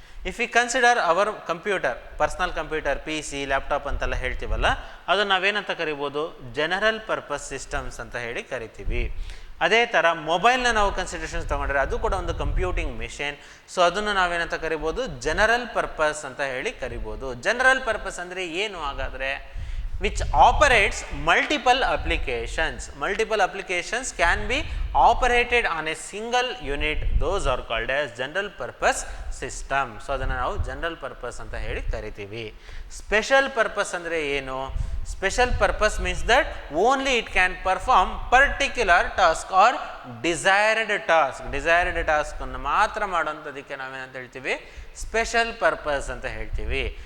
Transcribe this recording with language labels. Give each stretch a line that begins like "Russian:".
English: if you consider our computer,
Kannada: personal computer, P C, laptop ಅಂತೆಲ್ಲ ಹೇಳ್ತೀವಲ್ಲ, ಅದನ್ನು ನಾವೇನಂತ ಕರಿಬೋದು, ಜನರಲ್ ಪರ್ಪಸ್ ಸಿಸ್ಟಮ್ಸ್ ಅಂತ ಹೇಳಿ ಕರಿತೀವಿ. ಅದೇ ಥರ ಮೊಬೈಲ್ನ ನಾವು ಕನ್ಸಿಡರೇಷನ್ಸ್ ತೊಗೊಂಡ್ರೆ ಅದು ಕೂಡ ಒಂದು ಕಂಪ್ಯೂಟಿಂಗ್ ಮಿಷಿನ್. ಸೊ ಅದನ್ನು ನಾವೇನಂತ ಕರಿಬೋದು, ಜನರಲ್ ಪರ್ಪಸ್ ಅಂತ ಹೇಳಿ ಕರಿಬೋದು. ಜನರಲ್ ಪರ್ಪಸ್ ಅಂದರೆ ಏನು ಹಾಗಾದರೆ,
English: which operates multiple applications. Multiple applications can be operated on a single unit. Those are called as general purpose system.
Kannada: So ಅದನ್ನು ನಾವು ಜನರಲ್ ಪರ್ಪಸ್ ಅಂತ ಹೇಳಿ ಕರಿತೀವಿ. ಸ್ಪೆಷಲ್ ಪರ್ಪಸ್ ಅಂದರೆ ಏನು?
English: Special purpose means that only it can perform particular task or desired task.
Kannada: Desired ಟಾಸ್ಕನ್ನು ಮಾತ್ರ ಮಾಡೋಂಥದಕ್ಕೆ ನಾವೇನಂತ ಹೇಳ್ತೀವಿ, ಸ್ಪೆಷಲ್ ಪರ್ಪಸ್ ಅಂತ ಹೇಳ್ತೀವಿ.